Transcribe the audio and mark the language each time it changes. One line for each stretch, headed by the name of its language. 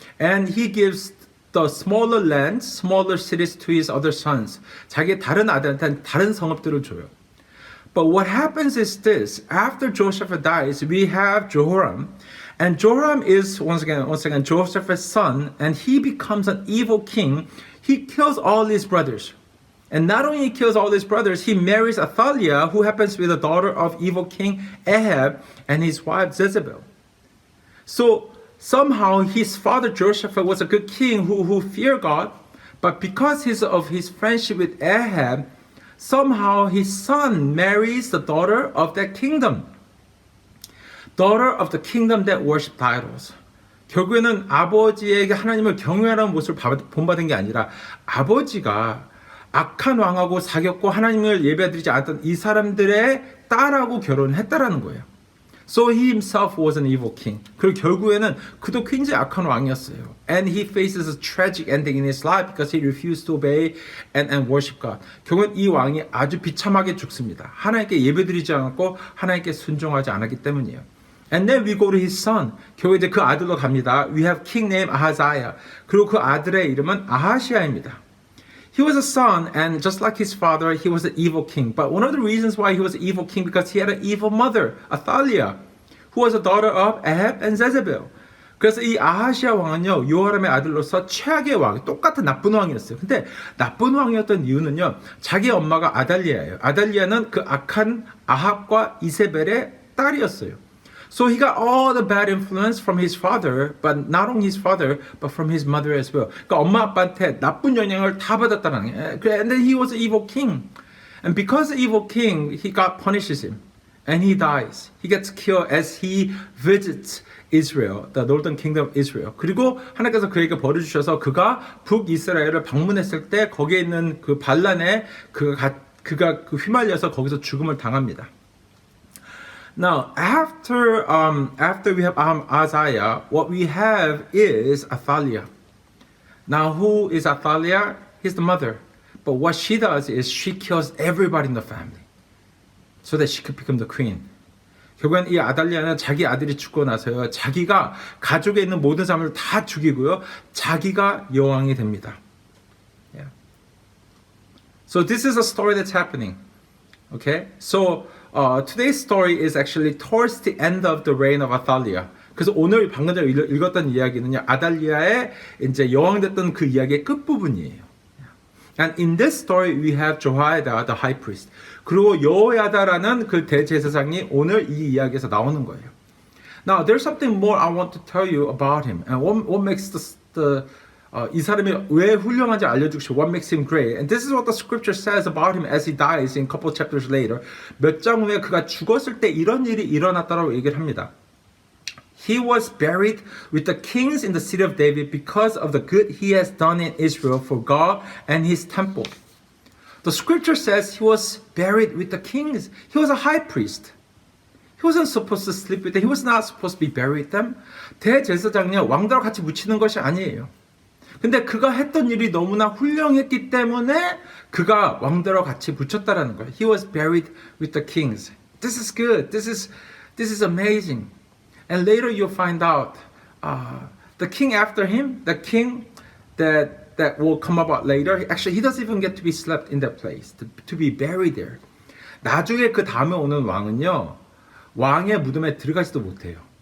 English: And he gives the smaller lands, smaller cities to his other sons.
Korean: 자기 다른 아들한테는 다른 성읍들을 줘요.
English: But what happens is this: after Joseph dies, we have Jehoram, and Jehoram is once again Joseph's son, and he becomes an evil king. He kills all his brothers. And not only he kills all his brothers, he marries Athaliah, who happens to be the daughter of evil king Ahab and his wife Jezebel. So somehow his father Joseph was a good king who feared God, but because of his friendship with Ahab, somehow his son marries the daughter of that kingdom. Daughter of the kingdom that worshipped idols.
Korean: 결국에는 아버지에게 하나님을 경외하는 모습을 본받은 게 아니라 아버지가 악한 왕하고 사귀었고 하나님을 예배드리지 않았던 이 사람들의 딸하고 결혼했다라는 거예요.
English: So he himself was an evil king.
Korean: 그리고 결국에는 그도 굉장히 악한 왕이었어요.
English: And he faces a tragic ending in his life because he refused to obey and worship God.
Korean: 결국은 이 왕이 아주 비참하게 죽습니다. 하나님께 예배드리지 않았고 하나님께 순종하지 않았기 때문이에요.
English: And then we go to his son.
Korean: 결국 이제 그 아들로 갑니다.
English: We have king named Ahaziah.
Korean: 그리고 그 아들의 이름은 아하시아입니다.
English: He was a son, and just like his father, he was an evil king. But one of the reasons why he was an evil king because he had an evil mother, Athaliah, who was a daughter of Ahab and Jezebel.
Korean: 그래서 이 아하시아 왕은요, 요아람의 아들로서 최악의 왕, 똑같은 나쁜 왕이었어요. 근데 나쁜 왕이었던 이유는요, 자기 엄마가 아달리아예요. 아달리아는 그 악한 아합과 이세벨의 딸이었어요.
English: So he got all the bad influence from his father, but not only his father, but from his mother as well.
Korean: 그러니까 엄마 아빠한테 나쁜 영향을 다 받았다는 거예요.
English: And then he was an evil king. And because the evil king, God punishes him. And he dies. He gets killed as he visits Israel, the northern kingdom of Israel.
Korean: 그리고 하나님께서 그에게 벌을 주셔서 그가 북이스라엘을 방문했을 때 거기에 있는 그 반란에 그가 휘말려서 거기서 죽음을 당합니다.
English: Now, after we have Ahaziah, what we have is Athaliah. Now, who is Athaliah? He's the mother. But what she does is she kills everybody in the family so that she could become the queen.
Korean: 결국엔 이 아달리아는 자기 아들이 죽고 나서요, 자기가 가족에 있는 모든 사람을 다 죽이고요, 자기가 여왕이 됩니다.
English: Yeah. So this is a story that's happening. Okay? So today's story is actually towards the end of the reign of Athaliah.
Korean: 그래서 오늘 방금 전에 읽었던 이야기는요, 아달리아의 이제 여왕 됐던 그 이야기의 끝부분이에요.
English: And in this story we have Jehoiada, the high priest.
Korean: 그리고 여호야다라는 그 대제사장이 오늘 이 이야기에서 나오는 거예요.
English: Now there's something more I want to tell you about him. And what makes
Korean: 이 사람이 왜 훌륭한지 알려주고 싶어.
English: What makes him great? And this is what the scripture says about him as he dies in a couple chapters later.
Korean: 몇 장 후에 그가 죽었을 때 이런 일이 일어났다라고 얘기를 합니다.
English: He was buried with the kings in the city of David because of the good he has done in Israel for God and his temple. The scripture says he was buried with the kings. He was a high priest. He wasn't supposed to sleep with them. He was not supposed to be buried with them.
Korean: 대제사장이요, 왕들과 같이 묻히는 것이 아니에요. 근데 그가 했던 일이 너무나 훌륭했기 때문에 그가 왕들과 같이 묻혔다라는 거예요.
English: He was buried with the kings. This is good. This is amazing. And later you'll find out the king after him, the king that will come about later, actually he doesn't even get to be slept in that place, to be buried there.
Korean: 나중에 그 다음에 오는 왕은요, 왕의 무덤에 들어가지도 못해요.